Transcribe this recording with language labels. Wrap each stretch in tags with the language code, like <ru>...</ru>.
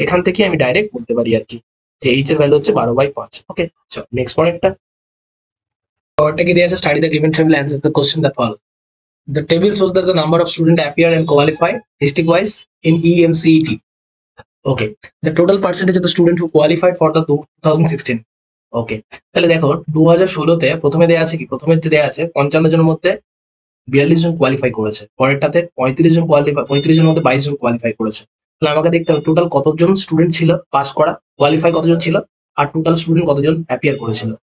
<bn>এখান থেকে আমি ডাইরেক্ট বলতে পারি আর কি যে এইচ এর ভ্যালু হচ্ছে 12/5। ওকে, চলো নেক্সট পরেরটা, পরেরটা কি দেয়া আছে,</bn> <en>Study the given table, answer the question that follow. The table shows that the number of students appear and qualify district-wise in EMCET. Okay, the total percentage of the students who qualified for the 2016.</en> <bn>Okay, তাহলে দেখো 2016-তে প্রথমে দেয়া আছে কি, প্রথমে যে দেয়া আছে 55 জনের মধ্যে 42 জন কোয়ালিফাই করেছে, পরেরটাতে 35 জন কোয়ালিফাই, 35 জনের মধ্যে 22 জন কোয়ালিফাই করেছে। তাহলে আমাকে দেখতে হবে টোটাল কতজন স্টুডেন্ট ছিল পাস করা, কোয়ালিফাই কতজন ছিল, আর টোটাল স্টুডেন্ট কতজন অ্যাপিয়ার করেছিল।</bn>